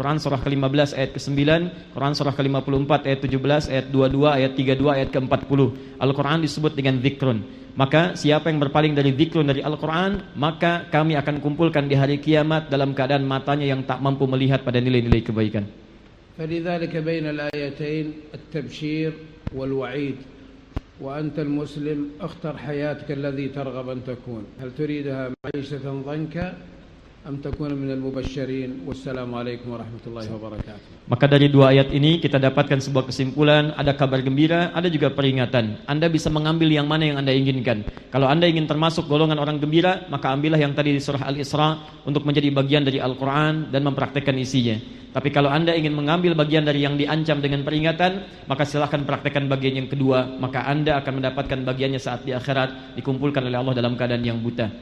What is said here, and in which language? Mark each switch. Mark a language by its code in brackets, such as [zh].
[id] Qur'an surah ke-15 ayat ke-9, Qur'an surah ke-54 ayat 17, ayat 22, ayat 32, ayat ke-40. Al-Qur'an disebut dengan dzikrun. Maka siapa yang berpaling dari dzikrun dari Al-Qur'an, maka kami akan kumpulkan di hari kiamat dalam keadaan matanya yang tak mampu melihat pada nilai-nilai kebaikan. [ar] فلذلك بين الآيتين التبشير والوعيد وأنت المسلم اختر حياتك الذي ترغب أن تكون هل تريدها معيشة ضنكا أم تكون من المبشرين والسلام عليكم ورحمة الله وبركاته. [id] Maka dari dua ayat ini kita dapatkan sebuah kesimpulan, ada kabar gembira, ada juga peringatan. Anda bisa mengambil yang mana yang Anda inginkan. Kalau Anda ingin termasuk golongan orang gembira, maka ambillah yang tadi di surah Al-Isra untuk menjadi bagian dari Al-Qur'an dan mempraktikkan isinya. Tapi kalau Anda ingin mengambil bagian dari yang diancam dengan peringatan, maka silakan praktikkan bagian yang kedua, maka Anda akan mendapatkan bagiannya saat di akhirat dikumpulkan oleh Allah dalam keadaan yang buta.